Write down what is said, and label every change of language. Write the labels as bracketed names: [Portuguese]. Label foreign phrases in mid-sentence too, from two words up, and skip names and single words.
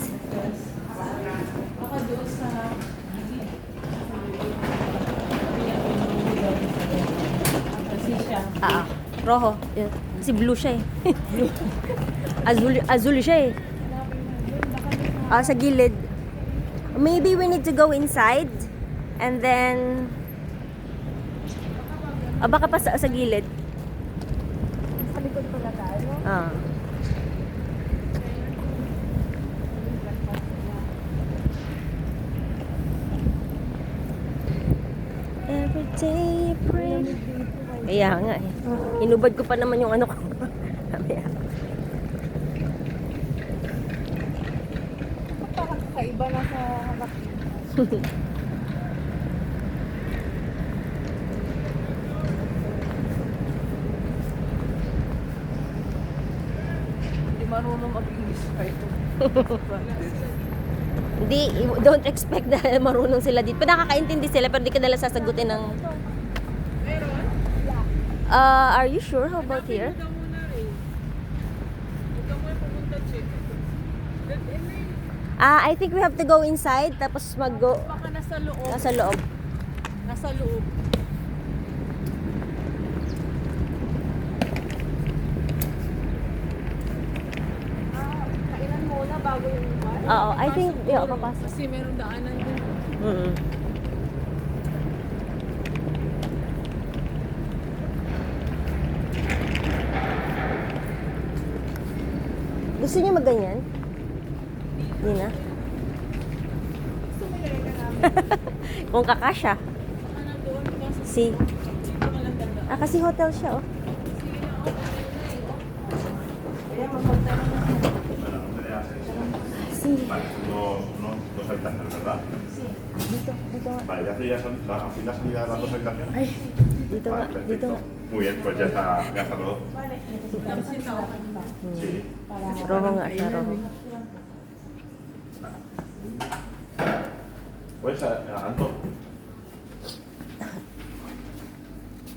[Filipino] Yes. Baka doon sa... Kasi siya. Rojo. Yun. Kasi blue siya eh. Azul siya eh. Sa gilid. [English] Maybe we need to go inside. And then... [Filipino] baka pa sa gilid. Sa likod pala tayo. [English] Every day you pray. [Filipino] Kaya nga eh. Inubad ko pa naman yung ano ko. Mamaya. Parang kakaiba na sa harap. Hindi marunong mag-English pa ito. Hindi, [English] don't expect [Filipino] na marunong sila dito. Pero nakakaintindi sila, pero di ka nila sasagutin ng... Meron? [English] Are you sure? How about here? [Filipino] Huwag ka muna eh. Huwag ka muna pumunta, check. [English] I think we have to go inside, [Filipino] tapos mag-go... Baka nasa loob. Nasa loob. Nasa loob. Kailan muna bago yung bar? Oo, [English] I think, yeah, [Filipino] papasok. Kasi meron daanan din. Mm. Gusto niyo magganyan? Hindi na? Sumilay ka namin. Kung kakasya. Baka nandoon ka sa Si. dito ka lang tanda. Kasi hotel siya, oh. Sige na, okay. Kaya mapunta na naman. [Spanish] Si. Vale, dos habitaciones, ¿verdad? [Filipino] Dito nga. [Spanish] Vale, ya sería al fin la salida de las dos habitaciones. [Filipino] Dito nga. [Spanish] Vale, [Filipino] Dito [Spanish] perfecto. [Filipino] nga. [Spanish] Muy bien, pues ya está todo. Sí. [Filipino] Rojo nga siya, rojo. [Spanish] Pues, Anto,